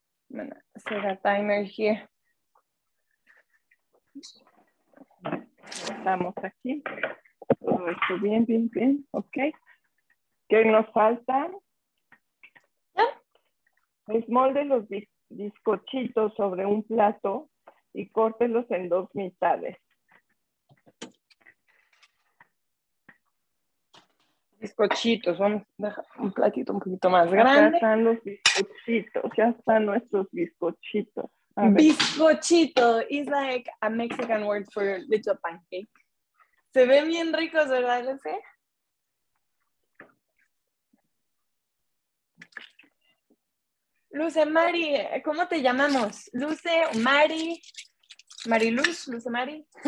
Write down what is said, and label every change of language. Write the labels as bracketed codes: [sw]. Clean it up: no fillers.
[en] I'm gonna set a timer here. [es] Estamos aquí. Todo esto bien, bien, bien. Ok. ¿Qué nos falta? Desmolde los bizcochitos sobre un plato y córtelos en 2 mitades. Bizcochitos, vamos a dejar un platito un poquito más grande. Acá están los bizcochitos, ya están nuestros bizcochitos. [en] Bizcochito is like a Mexican word for little pancake. [es] Se ven bien ricos, ¿verdad, Luce? Luce Mari, ¿cómo te llamamos? Luce, Mari, Mariluz, Luce Mari.